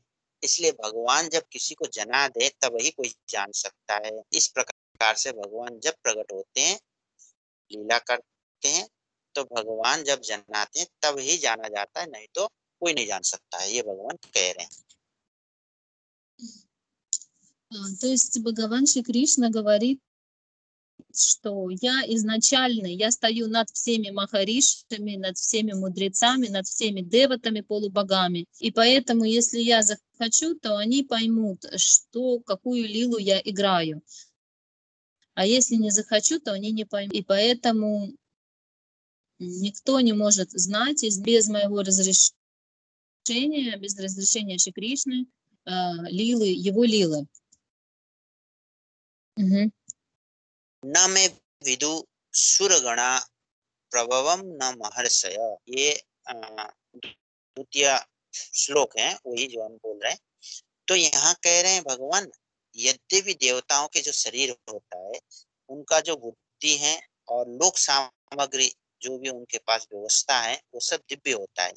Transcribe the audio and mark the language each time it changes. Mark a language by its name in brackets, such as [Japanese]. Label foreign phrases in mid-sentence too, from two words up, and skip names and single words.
[Hindi] इसलिए भगवान जब किसी को जना दे तब ही कोई जान सकता है। इस प्रकार से भगवान जब प्रकट होते हैं, लीला करते हैं, तो भगवान जब जनाते हैं तब ही जाना जाता है, नहीं तो कोई नहीं जान सकता है, ये भगवान कह रहे हैं। [Russian] То есть Бхагаван Шри Кришна говорит что я изначальный, я стою над всеми махаришами, над всеми мудрецами, над всеми деватами, полубогами. И поэтому, если я захочу, то они поймут, что, какую лилу я играю. А если не захочу, то они не поймут. И поэтому никто не может знать без моего разрешения, без разрешения Шри Кришны, лилы, его лилы. Угу. [Sanskrit] न में विदु सुरगणा प्रभवम न महर्षय। [Hindi] ये द्वितीय श्लोक है, वही जो हम बोल रहे हैं। तो यहाँ कह रहे हैं भगवान, यद्यपि देवताओं के जो शरीर होता है, उनका जो बुद्धि है और लोक सामग्री जो भी उनके पास व्यवस्था है, वो सब दिव्य होता है।